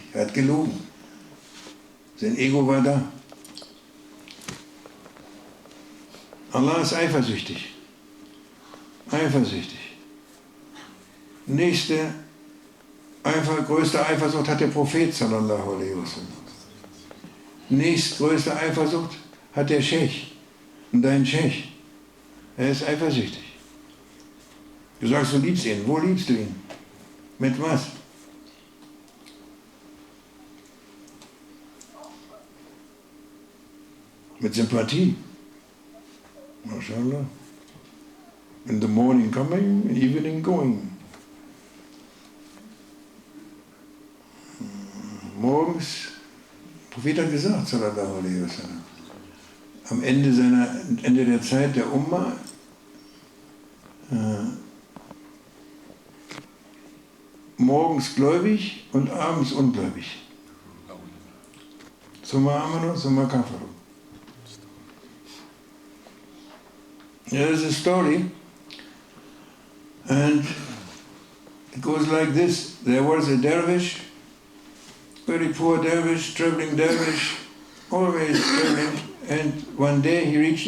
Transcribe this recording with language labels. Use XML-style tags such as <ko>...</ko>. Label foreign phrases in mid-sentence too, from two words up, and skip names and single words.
<de>Er hat gelogen. Sein Ego war da. Allah ist eifersüchtig. Eifersüchtig. Größte Eifersucht hat der Prophet</de> <ar>صلى الله عليه وسلم.</ar> <de>Nächstgrößte Eifersucht hat der Sheikh. Und dein Sheikh. Er ist eifersüchtig. Du sagst, du liebst ihn. Wo liebst du ihn? Mit was? Mit Sympathie.</de> <ar>ما شاء الله.</ar> <en>In the morning coming, evening going.</en> <de>Morgens, der Prophet hat gesagt,</de> <ar>صلى الله عليه وسلم,</ar> <de>am Ende der Zeit der Umma, morgens gläubig und abends ungläubig.</de> <ar>ثم آمنوا ثم كفروا.</ar> <en>There's a story, and it goes like this. There was a dervish, very poor dervish, traveling dervish, always traveling, and one day he reached a</en>